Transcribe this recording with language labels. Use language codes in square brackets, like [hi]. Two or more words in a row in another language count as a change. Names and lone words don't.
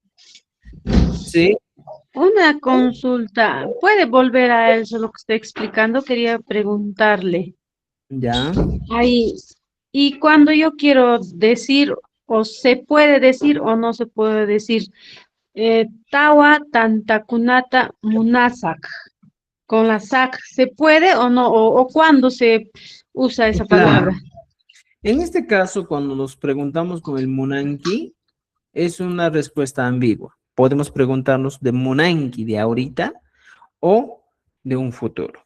[es] Sí, una consulta. ¿Puede volver a eso lo que estoy explicando? Quería preguntarle. ya. Ahí, y cuando yo quiero decir, o se puede decir o no se puede decir, [qu] tawa tantakunata munasak, [es] con la sac, ¿se puede o no? O cuándo se usa esa Claro. palabra? En este caso, cuando nos preguntamos con el Munanki, es una respuesta ambigua. Podemos preguntarnos de Munanki de ahorita o de un futuro.